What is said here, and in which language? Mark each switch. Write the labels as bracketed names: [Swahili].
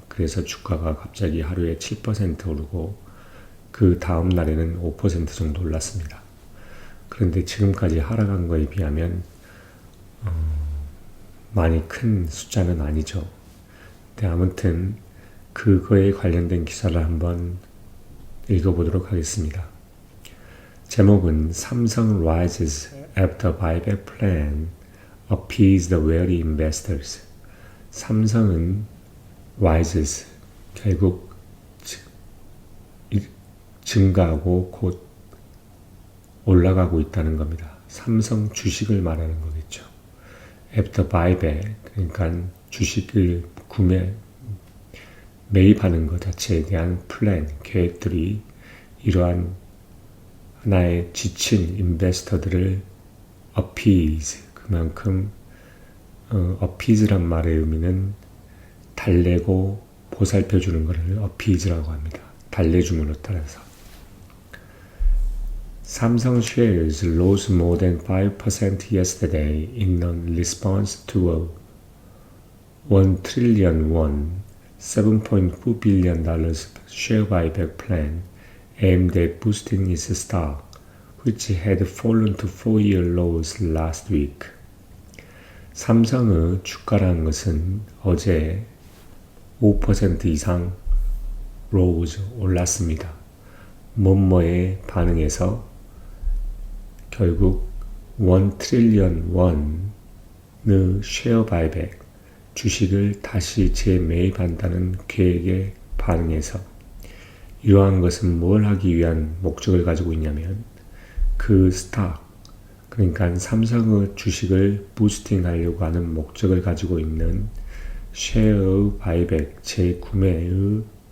[Korean] 그래서 주가가 갑자기 하루에 7% 오르고 그 다음 날에는 5% 정도 올랐습니다. 그런데 지금까지 하락한 거에 비하면 많이 큰 숫자는 아니죠. 네, 아무튼 그거에 관련된 기사를 한번 읽어보도록 하겠습니다. [English] 제목은 삼성 rises after buyback plan appease the wary investors. [Korean] 삼성은 rises, 결국 증가하고 곧 올라가고 있다는 겁니다. 삼성 주식을 말하는 거겠죠. after buyback, 그러니까 주식을 매입하는 것 자체에 대한 플랜, 계획들이 이러한 하나의 지친 인베스터들을 appease, 그만큼 appease란 말의 의미는 달래고 보살펴주는 것을 appease라고 합니다. 달래줌으로 따라서. [English] Samsung shares rose more than 5% yesterday in response to a 1 trillion won, $7.4 billion share buyback plan aimed at boosting its stock, which had fallen to 4-year lows last week. [Korean] 삼성의 주가라는 것은 어제 5% 이상 rose, 올랐습니다. 뭐뭐에 반응해서 결국 1 trillion won의 쉐어 바이백, 주식을 다시 재매입한다는 계획에 반응해서 이러한 것은 뭘 하기 위한 목적을 가지고 있냐면 그 스탁, 그러니까 삼성의 주식을 부스팅하려고 하는 목적을 가지고 있는 쉐어 바이백, 재구매의